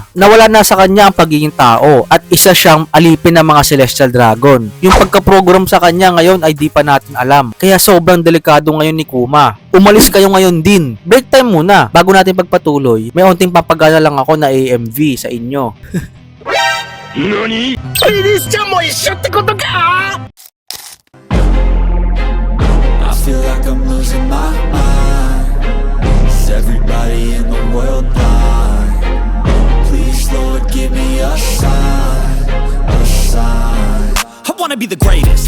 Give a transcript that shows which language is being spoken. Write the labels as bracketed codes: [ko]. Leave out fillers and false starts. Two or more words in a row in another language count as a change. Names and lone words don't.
[tl] Nawala na sa kanya ang pagiging tao at isa siyang alipin ng mga Celestial Dragon. Yung pagka-program sa kanya ngayon ay di pa natin alam. Kaya sobrang delikado ngayon ni Kuma. Umalis kayo ngayon din. [en] Break time [tl] muna. Bago natin pagpatuloy, may onting papagana lang ako na AMV sa inyo. [ja] 何 Finish ちゃんも一緒ってことか [en] I feel like I'm losing my mind. Is everybody in the world blind? Please, Lord, give me a sign, a sign. I wanna be the greatest.